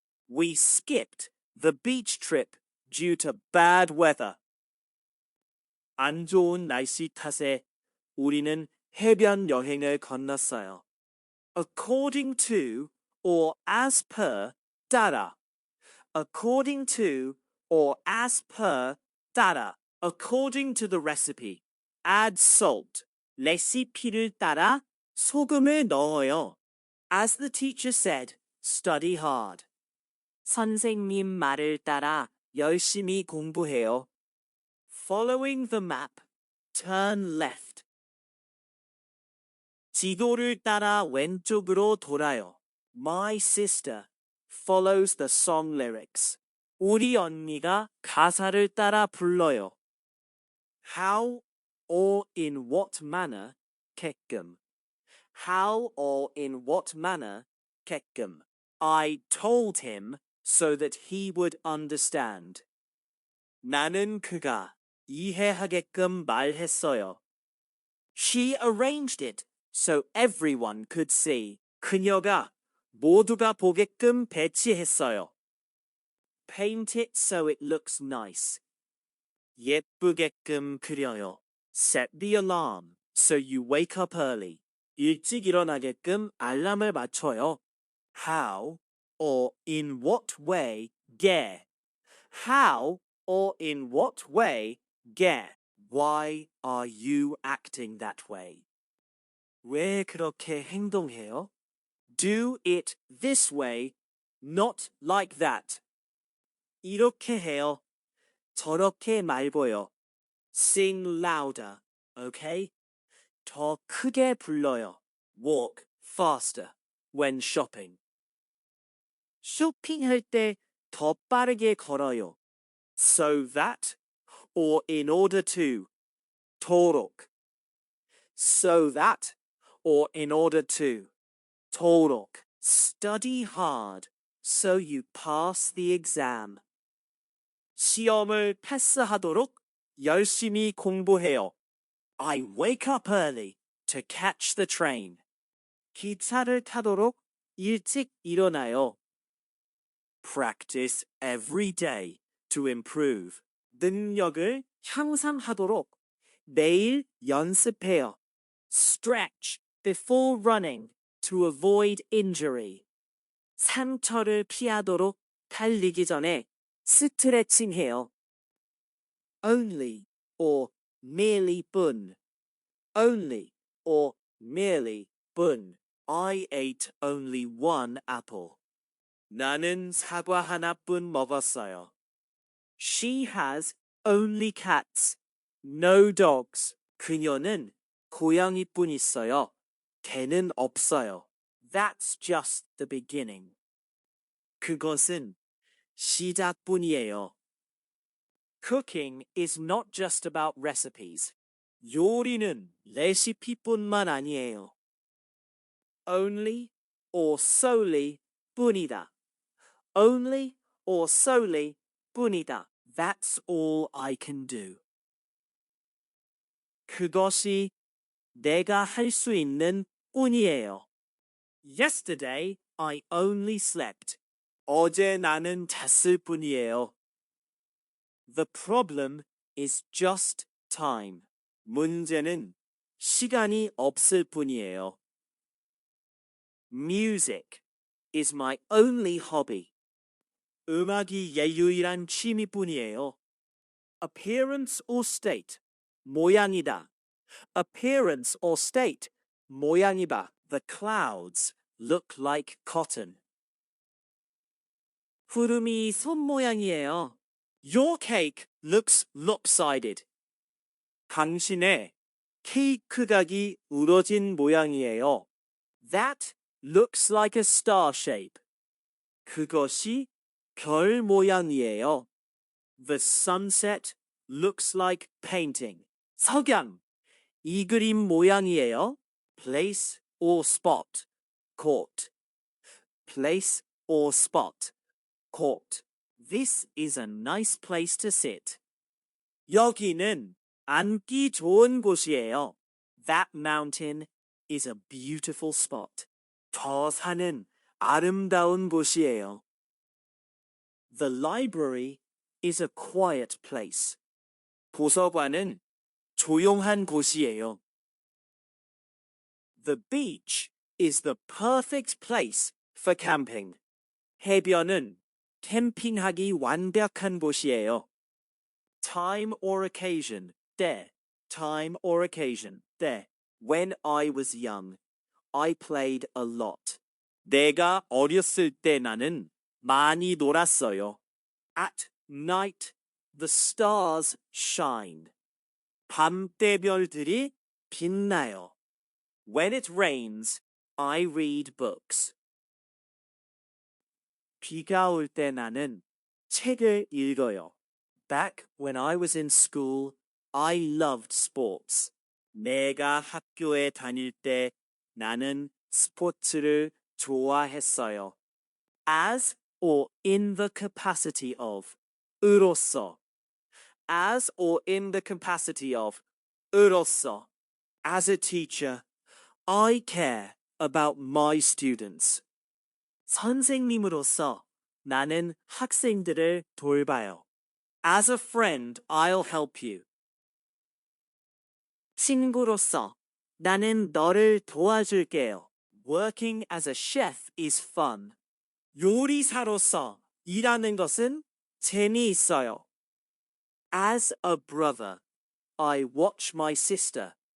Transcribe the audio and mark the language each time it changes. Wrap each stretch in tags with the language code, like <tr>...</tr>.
<en>We skipped the beach trip due to bad weather.</en> <ko>안 좋은 날씨 탓에 우리는 해변 여행을 건넜어요.</ko> <en>According to or as per, 따라. According to or as per, 따라. According to the recipe. Add salt.</en> <ko>레시피를 따라 소금을 넣어요.</ko> <en>As the teacher said, study hard.</en> <ko>선생님 말을 따라 열심히 공부해요.</ko> <en>Following the map, turn left.</en> <ko>지도를 따라 왼쪽으로 돌아요.</ko> <en>My sister follows the song lyrics.</en> <ko>우리 언니가 가사를 따라 불러요.</ko> <en>How or in what manner, 게끔. How or in what manner, 게끔. I told him so that he would understand.</en> <ko>나는 그가 이해하게끔 말했어요.</ko> <en>She arranged it so everyone could see.</en> <ko>그녀가 모두가 보게끔 배치했어요.</ko> <en>Paint it so it looks nice.</en> <ko>예쁘게끔 그려요.</ko> <en>Set the alarm so you wake up early.</en> <ko>일찍 일어나게끔 알람을 맞춰요.</ko> <en>How or in what way, 게. How or in what way, 게. Why are you acting that way?</en> <ko>왜 그렇게 행동해요?</ko> <en>Do it this way, not like that.</en> <ko>이렇게 해요. 저렇게 말고요.</ko> <en>Sing louder, okay?</en> <ko>더 크게 불러요.</ko> <en>walk faster when shopping.</en> <ko>쇼핑할 때 더 빠르게 걸어요.</ko> <en>So that or in order to. 토록. So that or in order to. 토록. Study hard so you pass the exam.</en> <ko>시험을 패스하도록 열심히 공부해요.</ko> <en>I wake up early to catch the train.</en> <ko>기차를 타도록 일찍 일어나요.</ko> <en>Practice every day to improve.</en> <ko>능력을 향상하도록 매일 연습해요.</ko> <en>Stretch before running to avoid injury.</en> <ko>상처를 피하도록 달리기 전에 스트레칭해요.</ko> <en>Only or merely 뿐. Only or merely 뿐. I ate only one apple.</en> <ko>나는 사과 하나뿐 먹었어요.</ko> <en>She has only cats, no dogs.</en> <ko>그녀는 고양이뿐 있어요. 개는 없어요.</ko> <en>That's just the beginning.</en> <ko>그것은 시작뿐이에요.</ko> <en>Cooking is not just about recipes.</en> <ko>요리는 레시피뿐만 아니에요.</ko> <en>Only or solely 뿐이다. Only or solely 뿐이다. That's all I can do.</en> <ko>그것이 내가 할 수 있는 뿐이에요.</ko> <en>Yesterday I only slept.</en> <ko>어제 나는 잤을 뿐이에요.</ko> <en>The problem is just time.</en> <ko>문제는 시간이 없을 뿐이에요.</ko> <en>Music is my only hobby.</en> <ko>음악이 내 유일한 취미뿐이에요.</ko> <en>Appearance or state, 모양이다. Appearance or state, 모양이다. The clouds look like cotton.</en> <ko>구름이 손 모양이에요.</ko> <en>Your cake looks lopsided.</en> <ko>당신의 케이크 각이 우러진 모양이에요.</ko> <en>That looks like a star shape.</en> <ko>그것이 별 모양이에요.</ko> <en>The sunset looks like painting.</en> <ko>석양, 이 그림 모양이에요.</ko> <en>Place or spot, court. Place or spot, court. This is a nice place to sit.</en> <ko>여기는 앉기 좋은 곳이에요.</ko> <en>That mountain is a beautiful spot.</en> <ko>저 산은 아름다운 곳이에요.</ko> <en>The library is a quiet place.</en> <ko>도서관은 조용한 곳이에요.</ko> <en>The beach is the perfect place for camping.</en> <ko>해변은 캠핑하기 완벽한 곳이에요.</ko> <en>Time or occasion, 때. Time or occasion, 때. When I was young, I played a lot.</en> <ko>내가 어렸을 때 나는 많이 놀았어요.</ko> <en>At night, the stars shine.</en> <ko>밤때 별들이 빛나요.</ko> <en>When it rains, I read books.</en> <ko>비가 올 때 나는 책을 읽어요.</ko> <en>Back when I was in school, I loved sports.</en> <ko>내가 학교에 다닐 때 나는 스포츠를 좋아했어요.</ko> <en>As or in the capacity of, 으로서. As or in the capacity of, 으로서. As a teacher, I care about my students.</en> <ko>선생님으로서 나는 학생들을 돌봐요.</ko> <en>As a friend, I'll help you.</en> <ko>친구로서 나는 너를 도와줄게요.</ko> <en>Working as a chef is fun.</en> <ko>요리사로서 일하는 것은 재미있어요.</ko> <en>As a brother, I watch my sister.</en>